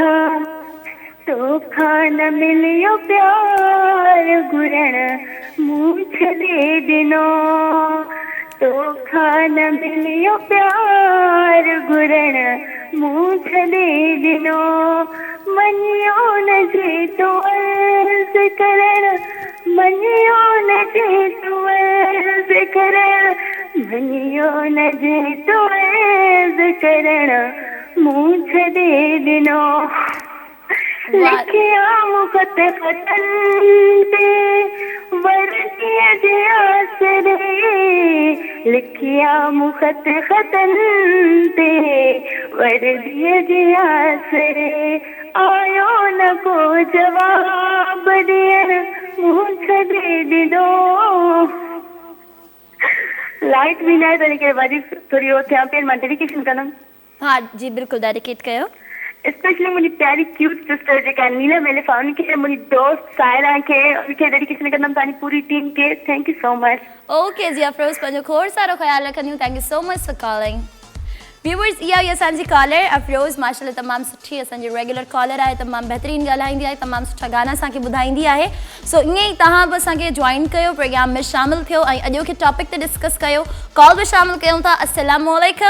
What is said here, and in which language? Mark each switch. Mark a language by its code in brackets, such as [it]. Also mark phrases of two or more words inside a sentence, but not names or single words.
[sd] तोखा न मिलियो प्यार घुरण मूं छॾे ॾिनो, तोखा न मिलियो प्यार घुरण मूं छॾे ॾिनो, मञियो न जे तो अर्ज़ करण, मञियो न जे तो अर्ज़ करण, मञियो न जे तो अर्ज़ करण मूं छॾे ॾिनो, लिखिया मुख़त ख़तन ते वरसीअ जे आसरे, लिखिया मुख़त ख़तन ते वरसीअ जे आसरे, आयो न को जवाब ॾियण मूं छॾे ॾिनो। लाइट बि न आहे तॾहिं करे भाॼी थोरी उहो थियां पई, मां डेडिकेशन कंदमि। हा जी, बिल्कुलु डेडिकेट कयो। स्पेशली मुंहिंजी प्यारी [en] cute sister [sd] जेका नीलम एलिफा, उनखे, मुंहिंजी दोस्त सायरा खे, उनखे डेडिकेशन कंदमि, तव्हांजी पूरी टीम खे। [en] thank you so much. [sd] ओके जी अफरोज़, पंहिंजो खोड़ सारो ख़्यालु रखंदियूं। [en] thank you so much for calling. [sd] व्यूवर्स, इहा हुई असांजी कॉलर अफरोज़, माशाल्लाह तमामु सुठी असांजी [en] regular caller [sd] आहे, तमामु बहितरीनु ॻाल्हाईंदी आहे, तमामु सुठा गाना असांखे ॿुधाईंदी आहे। सो ईअं ई तव्हां बि असांखे जॉइन कयो, प्रोग्राम में शामिलु थियो ऐं अॼोके टॉपिक ते डिस्कस कयो। कॉल बि शामिलु कयूं था। [ar] السلام عليكم.